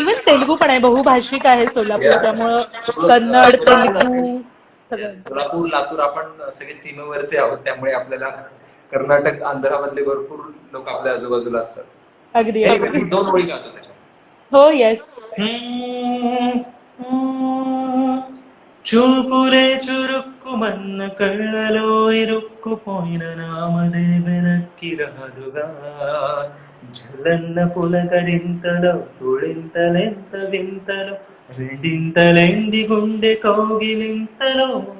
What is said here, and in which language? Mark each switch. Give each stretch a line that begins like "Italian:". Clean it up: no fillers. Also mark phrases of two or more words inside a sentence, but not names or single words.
Marathi: इव्हन तेलुगू पण आहे, बहुभाषिक आहे सोलापूर.
English: Yes.
Marathi: त्यामुळं कन्नड, सोलापूर तेलुगू
English: Yes.
Marathi: सगळं. सोलापूर, लातूर आपण सगळे सीमेवरचे आहोत. त्यामुळे आपल्याला कर्नाटक, आंध्रामधले भरपूर लोक आपल्या आजूबाजूला असतात. अगदी
English: Anyway,
Marathi: अगदी. मी 2 ओळी गातो त्याच्यात. हो येस.
Telugu: చూపులే చురుక్కుమన్న కళ్ళలో ఇరుక్కుపోయిన నామదే వెనక్కి రాదుగా జల్లన్న పులకరింతలో తుళింతలెంత వింతలో రెండింతలెంది గుండె కౌగిలింతలో